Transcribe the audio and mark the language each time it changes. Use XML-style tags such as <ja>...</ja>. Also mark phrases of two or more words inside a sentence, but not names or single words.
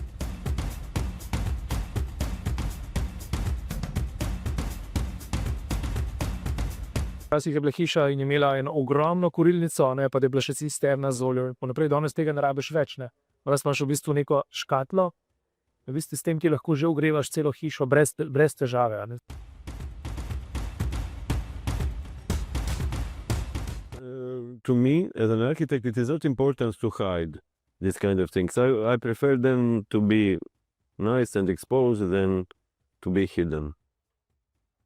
<sl>Včasih je bila hiša in imela eno ogromno kurilnico, pa da je bila še cisterna z oljem in ponaprej. Danes tega ne rabiš več, ne. Danes imaš v bistvu neko škatlo, v bistvu s tem ti lahko že ogrevaš celo hišo brez težave, a ne.</sl> <en>To me, as an architect, it is not important to hide this kind of things. I prefer them to be nice and exposed than to be hidden.</en>